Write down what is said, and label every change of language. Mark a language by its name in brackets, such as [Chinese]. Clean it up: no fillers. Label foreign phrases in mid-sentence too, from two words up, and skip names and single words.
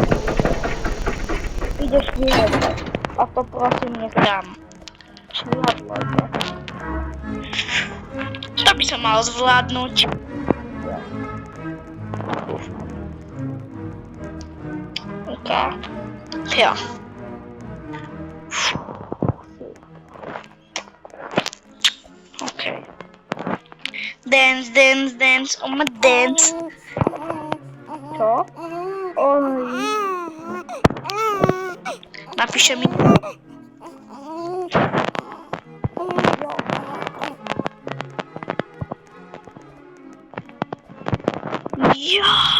[Slovak] Ideš vyhrať. A to prosím nechám. To by som mal zvládnuť. OK. Jo. OK. [English] Dance, dance, dance, dance. [Slovak] Čo? Oj. Napíše mi. Jo.